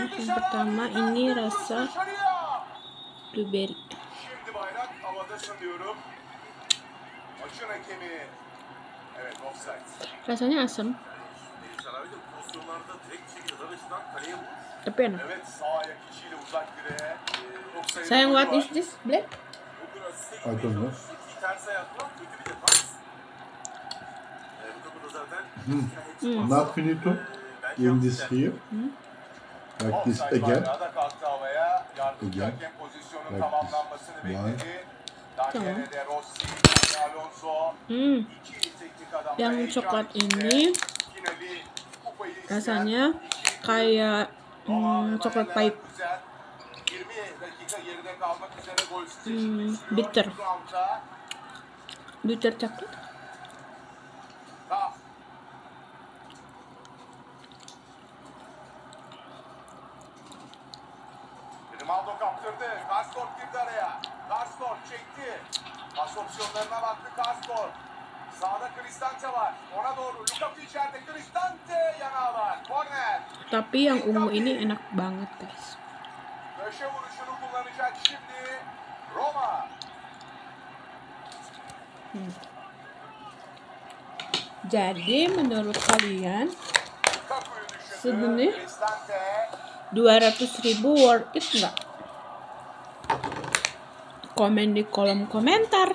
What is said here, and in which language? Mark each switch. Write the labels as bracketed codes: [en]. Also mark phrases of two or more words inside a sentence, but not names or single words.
[id] Yang pertama ini rasa blueberry. Rasanya asam, tapi enak. Sayang, [en] what is this, Black? I don't know. Not finito. In this here, like this again, like this. One. [id] Yang coklat ini rasanya kayak coklat pahit, bitter coklat. [tr] Ronaldo kaptırdı. Karsdorp girdi araya. Karsdorp çekti. Pas opsiyonlarına baktı Karsdorp. Sağda Cristante var. Ona doğru. Lukaku içeride. Cristante yanağı var. Korner. [id] Tapi yang ungu ini enak banget guys. [tr] Köşe vuruşunu kullanacak şimdi Roma. [id] Jadi menurut kalian segini 200.000 [en] worth it [id] nggak? Komen di kolom komentar.